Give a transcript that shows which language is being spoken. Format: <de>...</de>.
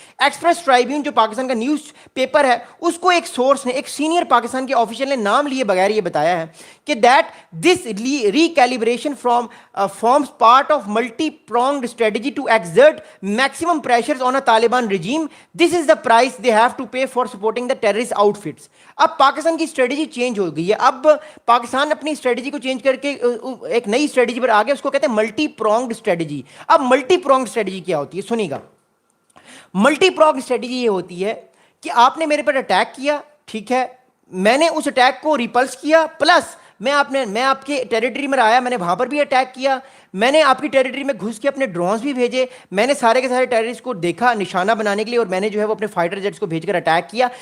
<ur>Express ٹرائبیون جو پاکستان کا news paper ہے, اس کو ایک سورس نے, ایک سینئر پاکستان کے آفیشیل نے نام لیے بغیر یہ بتایا ہے کہ</ur> <en>that this recalibration forms part of multi-pronged strategy to exert maximum pressures on a Taliban regime. This is the price they have to pay for supporting the terrorist outfits.</en> <ur>اب پاکستان کی اسٹریٹجی چینج ہو گئی ہے. اب پاکستان اپنی strategy کو change کر کے ایک نئی اسٹریٹجی پر آ گیا, اس کو کہتے ہیں ملٹی پرونگڈ اسٹریٹجی. اب ملٹی پرونگڈ اسٹریٹجی کیا ہوتی ہے سنیے گا. ملٹی پرونگڈ اسٹریٹجی یہ ہوتی ہے کہ آپ نے میرے پر اٹیک کیا, ٹھیک ہے, میں نے اس اٹیک کو ریپلس کیا, پلس میں آپ کے ٹیریٹری میں آیا, میں نے وہاں پر بھی اٹیک کیا, میں نے آپ کی ٹیریٹری میں گھس کے اپنے ڈرونز بھی بھیجے, میں نے سارے کے سارے ٹیررسٹ کو دیکھا نشانہ بنانے کے لیے, اور میں نے جو ہے وہ اپنے فائٹر جیٹس کو بھیج کر اٹیک کیا.</ur>